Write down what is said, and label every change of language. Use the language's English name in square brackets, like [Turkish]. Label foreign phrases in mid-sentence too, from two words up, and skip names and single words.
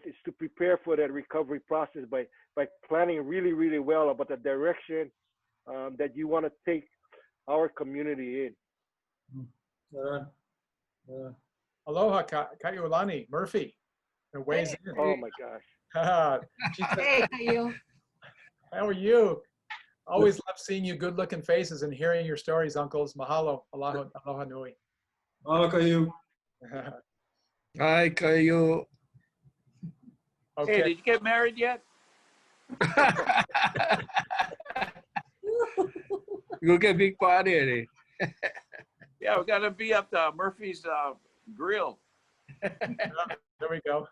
[English] Is to prepare for that recovery process by planning really, really well about the direction that you want to take our community in. Aloha, Kaʻiulani, Murphy. It weighs in. Oh my gosh. Hey, Kaʻiu. How are you? Always love seeing you good-looking faces and hearing your stories, uncles. [Hawaiian] Mahalo. Aloha nui. [English] Aloha, Kaʻiu. Hi, Kaʻiu. Okay. Hey, did you get married yet? Go get big party, eh? Yeah, we got to be up to Murphy's grill. There we go.